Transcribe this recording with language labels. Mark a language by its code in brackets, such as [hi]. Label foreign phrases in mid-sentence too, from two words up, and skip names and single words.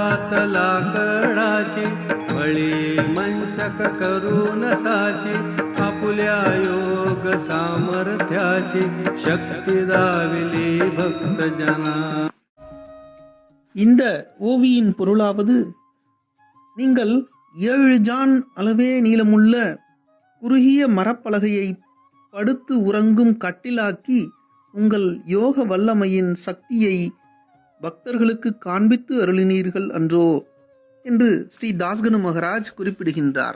[mr] हात लाकडाचे, बळी मंचक करून साचे, आपुल्या योग सामर्थ्याची शक्ती दाविली भक्तजना. [ta] இந்த ஓவியின் பொருளாவது, நீங்கள் 7 ஜான் அளவே நீளமுள்ள குறுகிய மரப்பலகையை படுத்து உறங்கும் கட்டிலாக்கி உங்கள் யோக வல்லமையின் சக்தியை பக்தர்களுக்கு காண்பித்து அருளினீர்கள் அன்றோ என்று ஸ்ரீ தாஸ்கனு மகராஜ் குறிப்பிடுகின்றார்.